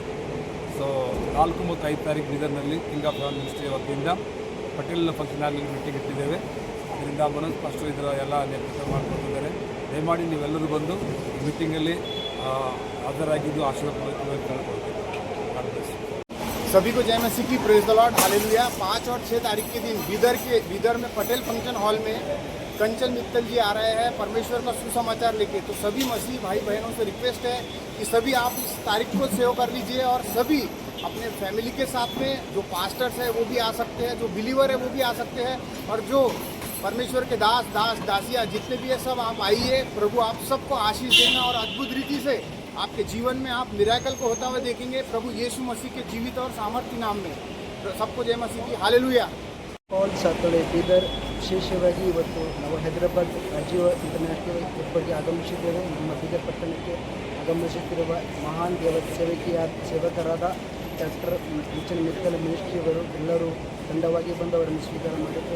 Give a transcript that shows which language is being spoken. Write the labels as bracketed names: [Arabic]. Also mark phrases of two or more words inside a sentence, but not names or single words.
[Kannada] ಸೊ 4 ಮತ್ತು 5 ತಾರೀಕು ಬೀದರ್ನಲ್ಲಿ ಕಿಂಗ್ ಆಫ್ ರಾನ್ ಮಿನಿಸ್ಟ್ರಿ ವತಿಯಿಂದ ಪಟೇಲ್ ಫಂಕ್ಷನ್ ಹಾಲ್ನಲ್ಲಿ ಮೀಟಿಂಗ್ ಇಟ್ಟಿದ್ದೇವೆ. ಇದರಿಂದ ಮನೋಜ್ ಪಾಸ್ಟರ್ ಇದರ ಎಲ್ಲ ನೇತೃತ್ವ ಮಾಡಿಕೊಟ್ಟಿದ್ದಾರೆ. ದಯಮಾಡಿ ನೀವೆಲ್ಲರೂ ಬಂದು ಮೀಟಿಂಗಲ್ಲಿ ಹಾಜರಾಗಿದ್ದು ಆಶೀರ್ವಾದ ಕೇಳ್ಕೊಳ್ತೀವಿ. [Hindi] सभी को जय मसीह की, [English] praise the Lord, [Hindi] हालेलुया। 5 और 6 तारीख के दिन बीदर में पटेल फंक्शन हॉल में कंचन मित्तल जी आ रहे हैं परमेश्वर का सुसमाचार लेके। तो सभी मसीह भाई बहनों से रिक्वेस्ट है कि सभी आप इस तारीख को सेव कर लीजिए और सभी अपने फैमिली के साथ में जो पास्टर्स है वो भी आ सकते हैं, जो बिलीवर है वो भी आ सकते हैं, और जो परमेश्वर के दासिया जितने भी है सब आप आइए। प्रभु आप सबको आशीष देना और अद्भुत रीति से आपके जीवन में आप मिराकल को होता हुआ देखेंगे प्रभु यीशु मसीह के जीवित और सामर्थ्य नाम में। सबको जय मसीह की, हालेलुया। [Kannada] ಪಾಲ್ ಸಾತಳೆ ಬೀದರ್ ವಿಶೇಷವಾಗಿ ಇವತ್ತು ನಾವು ಹೈದರಾಬಾದ್ ರಾಜೀವ್ ಇಂಟರ್ನ್ಯಾಷನಲ್ ಏರ್ಪೋರ್ಟ್ಗೆ ಆಗಮಿಸಿದ್ದೇವೆ. ನಮ್ಮ ಬೀದರ್ ಪಟ್ಟಣಕ್ಕೆ ಆಗಮಿಸುತ್ತಿರುವ ಮಹಾನ್ ಸೇವಕರಾದ ಡಾಕ್ಟರ್ ಕಂಚನ್ ಮಿತ್ತಲ್ ಮಿನಿಸ್ಟ್ರಿಯವರು ಎಲ್ಲರೂ ತಂಡವಾಗಿ ಬಂದು ಅವರನ್ನು ಸ್ವೀಕಾರ ಮಾಡಿದ್ದಾರೆ.